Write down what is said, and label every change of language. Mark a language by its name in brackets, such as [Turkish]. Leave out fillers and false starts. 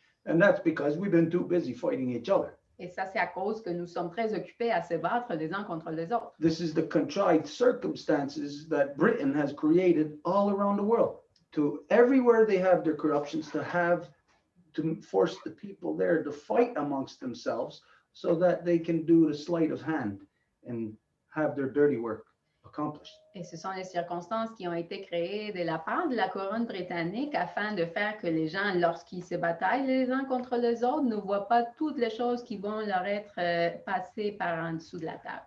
[English] And that's because we've been too busy fighting each other. [French] Et ça, c'est à cause que nous sommes très occupés à se battre les uns contre les autres. [English] This is the contrived circumstances that Britain has created all around the world. To everywhere they have their corruptions, to force the people there to fight amongst themselves so that they can do the sleight of hand and have their dirty work accomplished. [French] Et ce sont les circonstances qui ont été créées de la part de la couronne britannique afin de faire que les gens, lorsqu'ils se bataillent les uns contre les autres, ne voient pas toutes les choses qui vont leur être passées par en dessous de la table.